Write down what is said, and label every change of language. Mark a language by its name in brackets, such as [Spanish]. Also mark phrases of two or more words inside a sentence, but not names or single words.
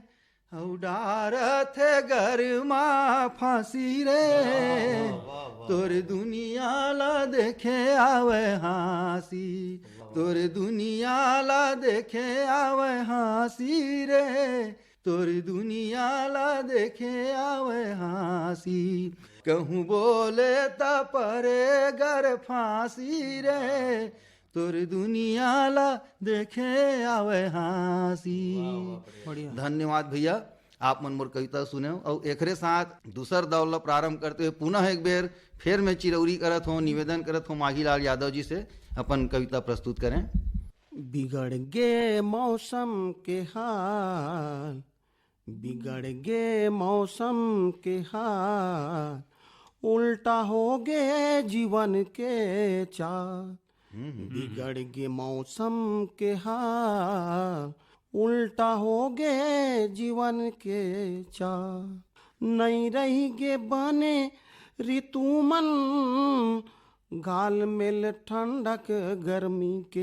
[Chhattisgarhi] उडारत घर माँ फांसी रे, तोर दुनिया ला देखे आवे हासी, तोर दुनिया ला देखे आवे हासी रे, तोर दुनिया ला देखे आवे हासी, कहूँ बोले त परे घर फांसी रे, तोर दुनिया ला देखे आवे हासी। धन्यवाद भैया, आप मन मोर कविता सुने और एकरे साथ दूसर दौर ला प्रारंभ करते हुए पुनः एक बेर फिर मैं चिरौरी करत हूँ, निवेदन करत हूँ माघीलाल यादव जी से अपन कविता प्रस्तुत करें। बिगड़ गे मौसम के हाल, बिगड़ गे मौसम के हाल, उल्टा हो गए जीवन के चाल, बिगड़ गे मौसम के हाल, उल्टा हो गए जीवन के चाल, नहीं रही गे बने ऋतु मन, गाल मेल ठंडक गर्मी के,